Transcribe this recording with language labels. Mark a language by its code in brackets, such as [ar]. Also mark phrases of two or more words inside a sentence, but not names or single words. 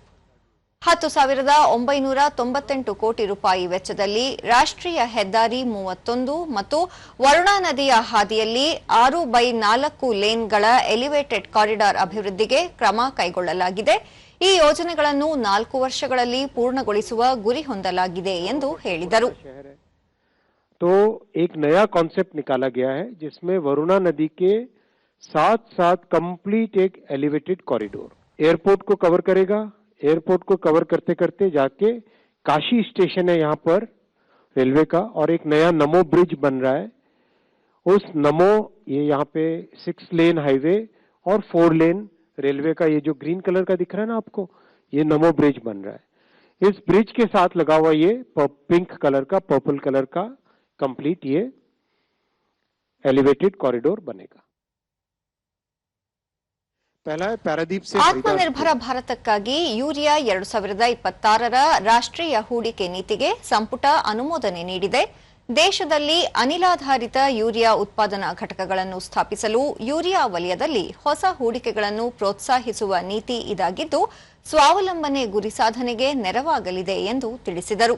[kn] 10,998 ಕೋಟಿ ರೂಪಾಯಿ ವೆಚ್ಚದಲ್ಲಿ ರಾಷ್ಟ್ರೀಯ ಹೆದ್ದಾರಿ 31 ಮತ್ತು ವರುಣಾ ನದಿಯ ಹಾದಿಯಲ್ಲಿ 6/4 ಲೇನ್ಗಳ [en] elevated corridor [kn] ಅಭಿವೃದ್ಧಿಗೆ ಕ್ರಮ ಕೈಗೊಳ್ಳಲಾಗಿದೆ. ಈ ಯೋಜನೆಗಳನ್ನು 4 ವರ್ಷಗಳಲ್ಲಿ ಪೂರ್ಣಗೊಳಿಸುವ ಗುರಿ ಹೊಂದಲಾಗಿದೆ ಎಂದು ಹೇಳಿದರು. [hi] तो एक नया कॉन्सेप्ट निकाला गया है जिसमें वरुणा नदी के साथ कंप्लीट एक [en] elevated corridor [hi] एयरपोर्ट को कवर करेगा. एयरपोर्ट को कवर करते करते जाके काशी स्टेशन है यहाँ पर रेलवे का, और एक नया नमो ब्रिज बन रहा है. उस नमो ये यहाँ पे 6 [en] lane highway [hi] और 4 [en] lane railway [hi] का, ये जो [en] green colour [hi] का दिख रहा है ना आपको, ये नमो ब्रिज बन रहा है. इस ब्रिज के साथ लगा हुआ ये [en] pink colour [hi] का, [en] purple colour [hi] का कंप्लीट ये एलिवेटेड कॉरिडोर बनेगा. [kn] ಆತ್ಮನಿರ್ಭರ ಭಾರತಕ್ಕಾಗಿ ಯೂರಿಯಾ 2026ರ ರಾಷ್ಟ್ರೀಯ ಹೂಡಿಕೆ ನೀತಿಗೆ ಸಂಪುಟ ಅನುಮೋದನೆ ನೀಡಿದೆ. ದೇಶದಲ್ಲಿ ಅನಿಲಾಧಾರಿತ ಯೂರಿಯಾ ಉತ್ಪಾದನಾ ಘಟಕಗಳನ್ನು ಸ್ಥಾಪಿಸಲು ಯೂರಿಯಾ ವಲಯದಲ್ಲಿ ಹೊಸ ಹೂಡಿಕೆಗಳನ್ನು ಪ್ರೋತ್ಸಾಹಿಸುವ ನೀತಿ ಇದಾಗಿದ್ದು, ಸ್ವಾವಲಂಬನೆ ಗುರಿ ಸಾಧನೆಗೆ ನೆರವಾಗಲಿದೆ ಎಂದು ತಿಳಿಸಿದರು.